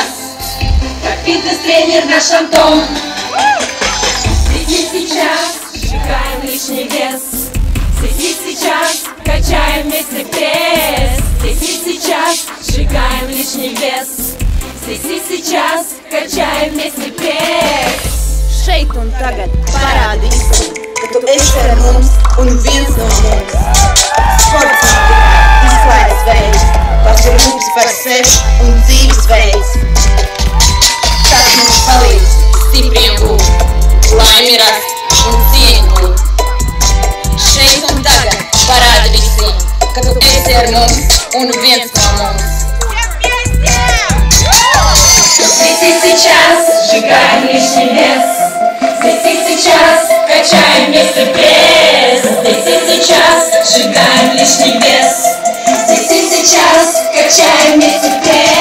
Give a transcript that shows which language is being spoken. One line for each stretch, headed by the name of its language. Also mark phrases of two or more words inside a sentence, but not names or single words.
Russian: Как фитнес-тренер наш Антон. Здесь и сейчас сжигаем лишний вес. Здесь и сейчас качаем вместе пресс. Здесь и сейчас сжигаем лишний вес. Здесь и сейчас kачаем вместе пресс.
Latvian: Šeit un tagad parādīsim, ka tu esi ar mums un viens no mums. Sports nav tikai izklaides veids, tas ir rūps par sevi un dzīvesveids. Tas mums palīdz stipriem būt, laimi rast un cieņu būt. Šeit un tagad parādīsim, ka tu esi ar mums un viens no mums.
Russian: Здесь и сейчас сжигаем лишний вес. Здесь и сейчас качаем вместе пресс. Здесь и сейчас сжигаем лишний вес. Здесь и сейчас качаем вместе пресс.